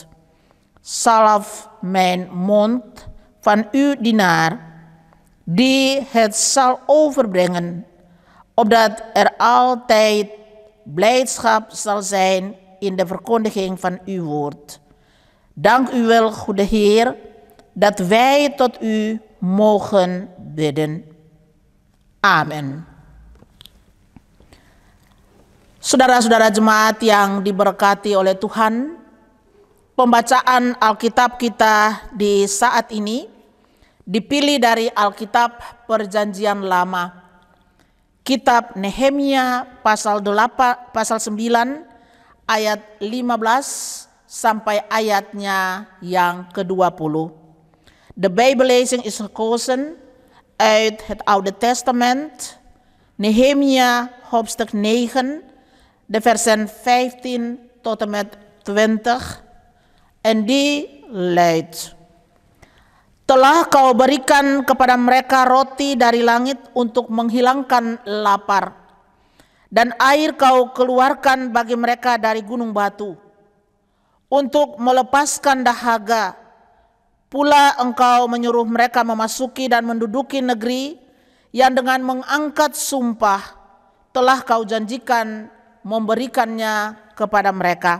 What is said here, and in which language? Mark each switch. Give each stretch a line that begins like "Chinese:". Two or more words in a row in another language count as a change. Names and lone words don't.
Dutch: Salf mijn mond van uw dienaar, die het zal overbrengen, opdat er altijd blijdschap zal zijn in de verkondiging van uw woord. Dank u wel, goede Heer, dat wij tot u mogen bidden. Amen.
Indonesian: Saudara-saudara jemaat yang diberkati oleh Tuhan, pembacaan Alkitab kita di saat ini dipilih dari Alkitab Perjanjian Lama. Kitab Nehemia pasal 9 ayat 15 sampai ayatnya yang ke-20.
Dutch: De Bijbellezing is gekozen uit het Oude Testament, Nehemia hoofdstuk 9, de versen 15 tot en met 20. En die luidt:
Indonesian: Telah kau berikan kepada mereka roti dari langit untuk menghilangkan lapar, dan air kau keluarkan bagi mereka dari gunung batu, untuk melepaskan dahaga. Pula engkau menyuruh mereka memasuki dan menduduki negeri yang dengan mengangkat sumpah telah kau janjikan memberikannya kepada mereka.